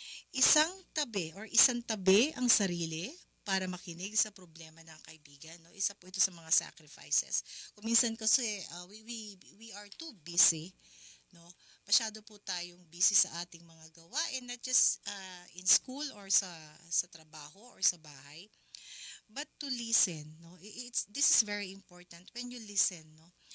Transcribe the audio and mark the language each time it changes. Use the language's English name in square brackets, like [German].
[Filipino] Isang tabi ang sarili para makinig sa problema ng kaibigan, no? Isa po ito sa mga sacrifices. Kung minsan kasi [English] we are too busy, [Filipino] no? Masyado po tayong busy sa ating mga gawain, [English] not just in school [Filipino] or sa trabaho or sa bahay, [English] but to listen, [Filipino] no? [English] This is very important when you listen, no?